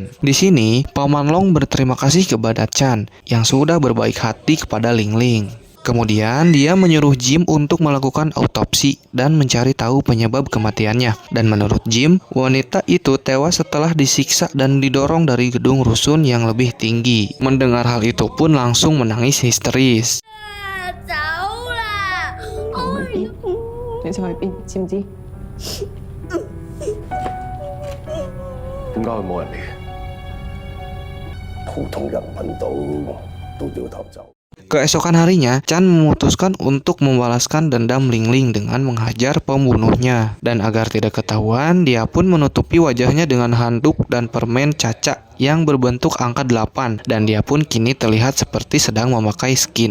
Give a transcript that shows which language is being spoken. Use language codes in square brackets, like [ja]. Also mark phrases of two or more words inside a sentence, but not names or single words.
[id] Di sini, Paman Long berterima kasih kepada Chan yang sudah berbaik hati kepada Ling Ling. Kemudian dia menyuruh Jim untuk melakukan autopsi dan mencari tahu penyebab kematiannya. Dan menurut Jim, wanita itu tewas setelah disiksa dan didorong dari gedung rusun yang lebih tinggi. Mendengar hal itu pun langsung menangis histeris. [yue] 你想去邊？知唔知？點解會冇人嚟嘅？普通人揾到都掉頭走。 [id] Keesokan harinya, Chan memutuskan untuk membalaskan dendam Ling Ling dengan menghajar pembunuhnya. Dan agar tidak ketahuan, dia pun menutupi wajahnya dengan handuk dan permen caca yang berbentuk angka 8, dan dia pun kini terlihat seperti sedang memakai skin.